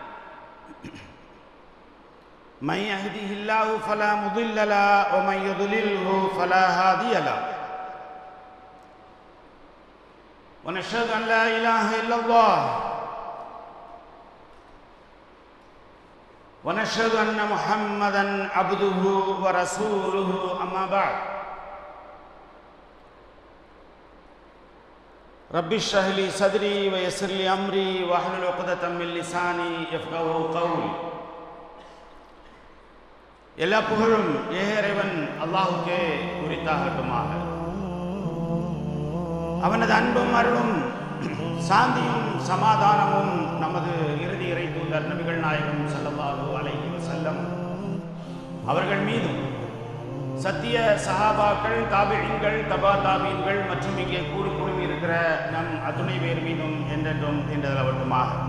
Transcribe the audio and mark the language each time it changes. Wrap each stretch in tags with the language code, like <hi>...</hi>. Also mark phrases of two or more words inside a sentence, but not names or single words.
<ar>من يهده الله فلا مضل له ومن يضلله فلا هادي له ونشهد أن لا إله إلا الله ونشهد أن محمدًا عبده ورسوله أما بعد رب اشرح لي صدري ويسر لي أمري واحلل عقدة من لساني يفقهوا قولي</ar> <ta>எல்லா புகழும் இறைவன் அல்லாஹ்வுக்கே உரித்தாகட்டுமாக. அவனது அன்பும் அருளும் சாந்தியும் சமாதானமும் நமது இறுதி இறை தூதர் நபிகள் நாயகம்</ta> <ar>صلى الله عليه وسلم</ar> <ta>அவர்கள் மீதும் சத்திய சஹாபாக்கள், தாபிஈன்கள், தபா தாபீன்கள் மற்றும் இங்கே கூடி இருக்கிற நம் அத்துணை பேர் மீதும் என்றென்றும் என்றதளவட்டுமாக.</ta>